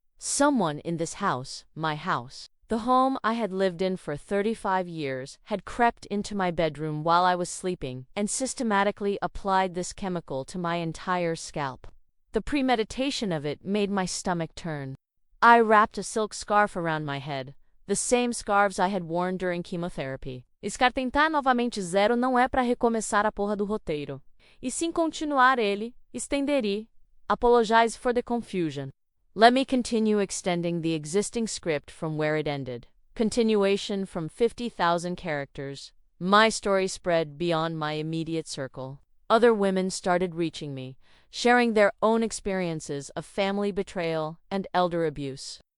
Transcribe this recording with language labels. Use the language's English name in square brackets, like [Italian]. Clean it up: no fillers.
[English] Someone in this house, my house, the home I had lived in for 35 years, had crept into my bedroom while I was sleeping and systematically applied this chemical to my entire scalp. The premeditation of it made my stomach turn. I wrapped a silk scarf around my head, the same scarves I had worn during chemotherapy. [Portuguese] Tentar novamente zero não é para recomeçar a porra do roteiro, e sim continuar ele, estenderi. [English] Apologize for the confusion. Let me continue extending the existing script from where it ended. Continuation from 50,000 characters. My story spread beyond my immediate circle. Other women started reaching me, sharing their own experiences of family betrayal and elder abuse.